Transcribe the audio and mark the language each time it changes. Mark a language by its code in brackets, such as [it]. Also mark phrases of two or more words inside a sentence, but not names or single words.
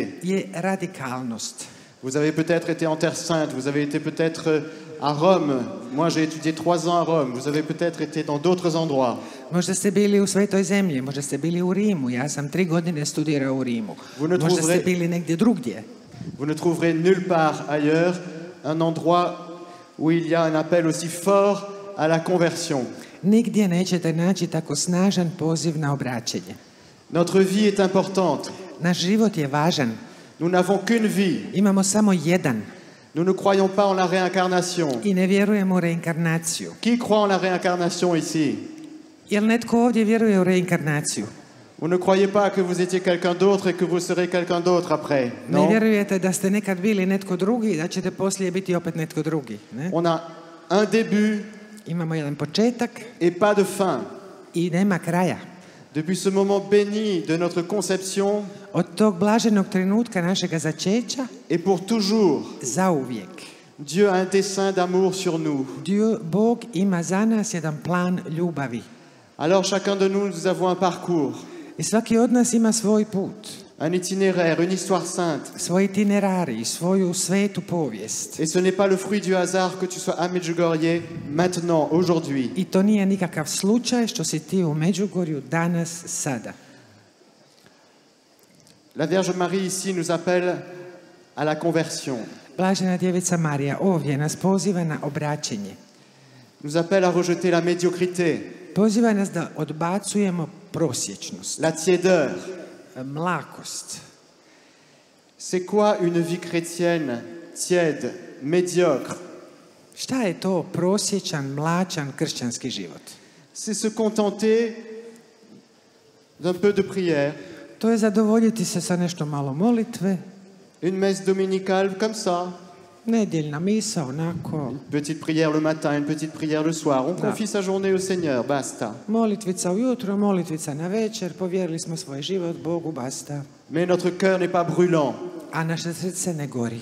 [hr] je radikalnost. [fr] Vous avez peut-être été en Terre Sainte, vous avez été peut-être à Rome. Moi, j'ai étudié 3 ans à Rome. Vous avez peut-être été dans d'autres endroits. [hr] Možda ste bili u Svetoj zemlji, možda ste bili u Rimu, ja sam 3 godine studirao u Rimu. Možda ste bili negdje drugdje. [fr] Vous ne trouverez nulle part ailleurs un endroit où il y a un appel aussi fort à la conversion. [hr] Nigdje nećete naći tako snažan poziv na obraćenje. [fr] Notre vie est importante. [hr] Naš život je važan. [fr] Nous n'avons qu'une vie. [hr] Imamo samo jedan. [fr] Nous ne croyons pas en la réincarnation. [hr] I ne vjerujemo u reinkarnaciju. [fr] Qui croit en la réincarnation ici? [hr] Jel netko ovdje vjeruje u reinkarnaciju? [fr] Vous ne croyez pas que vous étiez quelqu'un d'autre et que vous serez quelqu'un d'autre après? [hr] Ne [fr] Non? [hr] vjerujete da ste nekad bili netko drugi i da ćete poslije biti opet netko drugi. Ne? [fr] On a un début [hr] Imamo jedan početak [fr] et pas de fin. [hr] i nema kraja. [fr] Depuis ce moment béni de notre conception [hr] Od tog blaženog trenutka našega začeća, [fr] et pour toujours, [hr] zauvijek. [fr] Dieu a un dessein d'amour sur nous. [hr] Bog ima za nas jedan plan ljubavi. [fr] Alors chacun de nous avons un parcours, [hr] I svaki od nas ima svoj put, [fr] un itinéraire, une histoire sainte. [hr] svoj itinerarij, svoju svetu povijest. [fr] Et ce n'est pas le fruit du hasard que tu sois à Medjugorje maintenant, aujourd'hui. [hr] I to nije nikakav slučaj što si ti u Međugorju danas, sada. [fr] La Vierge Marie ici nous appelle à la conversion, [hr] Blažena djevica Marija ovdje nas poziva na obraćenje. [fr] nous appelle à rejeter la médiocrité, [hr] Poziva nas da odbacujemo prosječnost, [fr] la tiédeur. [hr] mlakost. [fr] C'est quoi une vie chrétienne tiède, médiocre? [hr] Šta je to prosječan, mlačan kršćanski život? [fr] C'est se contenter d'un peu de prière, [hr] To je zadovoljiti se sa nešto malo molitve, [fr] une messe dominicale comme ça, [hr] nedjeljna misa, onako, [fr] petite prière le matin, une petite prière le soir. On confie sa journée au Seigneur, basta. [hr] molitvica ujutro, molitvica na večer, povjerili smo svoj život Bogu, basta. [fr] Mais notre cœur n'est pas brûlant. [hr] A naše srce ne gori.